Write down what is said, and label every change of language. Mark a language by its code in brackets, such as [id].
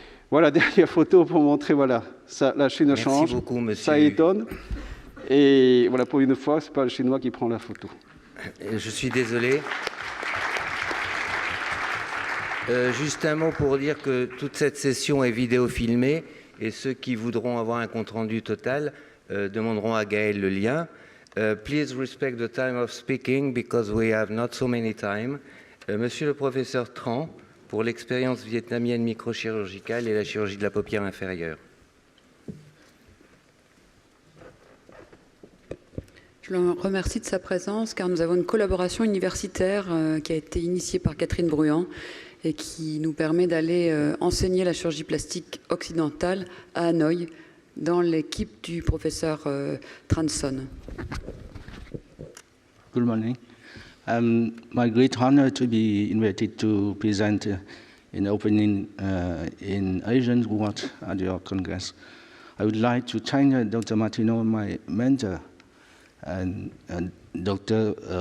[fr] Voilà, dernière photo pour montrer, voilà, ça, la Chine change, beaucoup, ça étonne, et voilà, pour une fois, ce n'est pas le Chinois qui prend la photo. Je suis désolé. Juste un mot pour dire que toute cette session est vidéo filmée et ceux qui voudront avoir un compte-rendu total demanderont à Gaël le lien. [en] Please respect the time of speaking because we have not so many time. [fr] Monsieur le professeur Tran, pour l'expérience vietnamienne microchirurgicale et la chirurgie de la paupière inférieure. Je le remercie de sa présence car nous avons une collaboration universitaire qui a été initiée par Catherine Bruand et qui nous permet d'aller enseigner la chirurgie plastique occidentale à Hanoï dans l'équipe du professeur Transon. [en] Good morning. My great honor to be invited to present in opening in Asian World at your Congress. I would like to thank Dr. Martino, my mentor, and Dr.